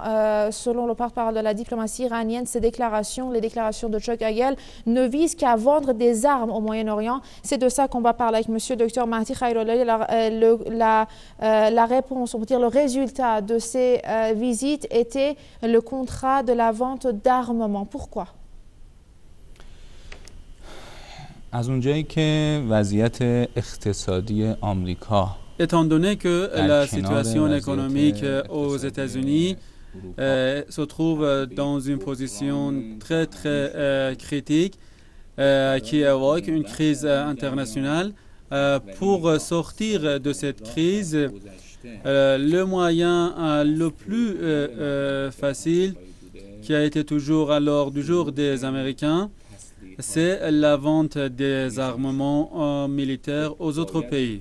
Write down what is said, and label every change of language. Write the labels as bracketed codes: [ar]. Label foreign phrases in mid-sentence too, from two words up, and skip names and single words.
[fr] Selon le porte-parole de la diplomatie iranienne, ces déclarations, les déclarations de Chuck Hagel, ne visent qu'à vendre des armes au Moyen-Orient. C'est de ça qu'on va parler avec M. Dr Mahdi Khairollah. La réponse, on peut dire le résultat de ces visites était le contrat de la vente d'armement. Pourquoi ? [fa] از اونجایی که وضعیت اقتصادی آمریکا [fr] étant donné que la situation économique aux États-Unis se trouve dans une position très critique qui évoque une crise internationale, pour sortir de cette crise, le moyen le plus facile qui a été toujours à l'ordre du jour des Américains, c'est la vente des armements militaires aux autres pays.